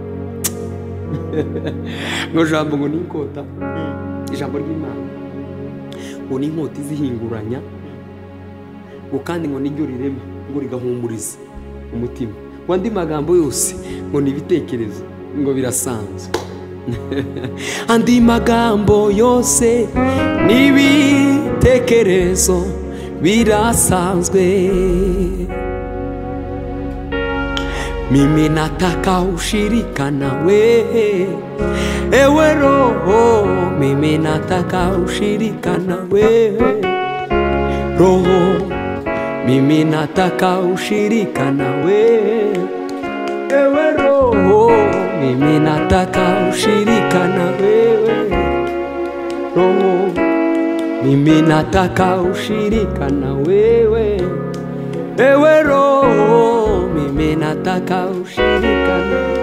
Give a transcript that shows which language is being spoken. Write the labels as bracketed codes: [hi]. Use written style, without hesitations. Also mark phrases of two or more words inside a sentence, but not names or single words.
[rw] Ngo jambo ngo ninkota, ijambo ry'Imana ngo ninkota izihinguranya, ngo kandi ngo niryo rirema, ngo rigahumuriza umutima. Ngo andi magambo yose ngo nibitekerezo, ngo birasanzwe. Andi magambo yose nibitekerezo birasanzwe. [sw] Mimi nataka ushirika nawe, ewe Roho, mimi nataka ushirika nawe Roho, mimi nataka ushirika nawe, ewe Roho, mimi nataka ushirika na wewe Roho, mimi nataka ushirika na wewe, ewe Roho, mimi nataka ushirika na